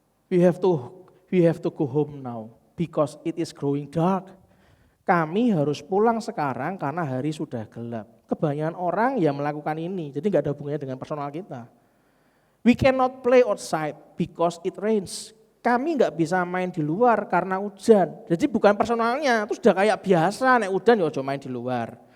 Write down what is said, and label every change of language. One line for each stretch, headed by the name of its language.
English: We have to go home now because it is growing dark.
Indonesian: Kami harus pulang sekarang karena hari sudah gelap. Kebanyakan orang yang melakukan ini, jadi nggak ada hubungannya dengan personal kita.
English: We cannot play outside because it rains.
Indonesian: Kami nggak bisa main di luar karena hujan. Jadi bukan personalnya, itu sudah kayak biasa,
Javanese: nek hujan ya ojo main di luar.